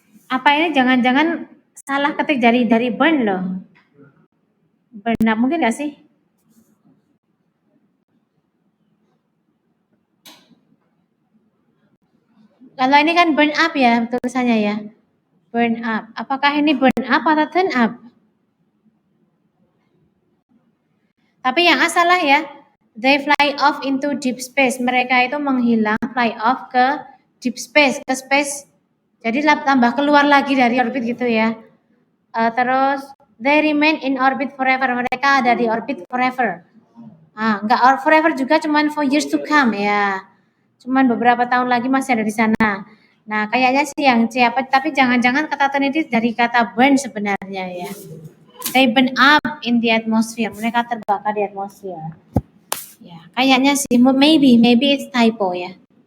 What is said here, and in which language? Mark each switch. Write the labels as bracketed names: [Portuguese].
[Indonesian] Apa ini jangan-jangan salah ketik dari burn loh. Burn up mungkin nggak sih? Kalau ini kan burn up ya tulisannya ya. Burn up. Apakah ini burn up atau turn up? Tapi yang asalah ya. [English] They fly off into deep space. [Indonesian] Mereka itu menghilang, [English] fly off [Indonesian] ke deep space, ke space. Jadi tambah keluar lagi dari orbit gitu ya. Terus [English] they remain in orbit forever. [Indonesian] Mereka ada di orbit forever. Enggak forever juga, cuman [English] for years to come [Indonesian] ya. Cuman beberapa tahun lagi masih ada di sana. Nah, kayaknya sih yang C apa, tapi jangan-jangan kata turn itu dari kata burn sebenarnya ya. [English] They burn up in the atmosphere. [Indonesian] Mereka terbakar di atmosfer. Ya, kayaknya sih [English] maybe it's typo [Indonesian] ya.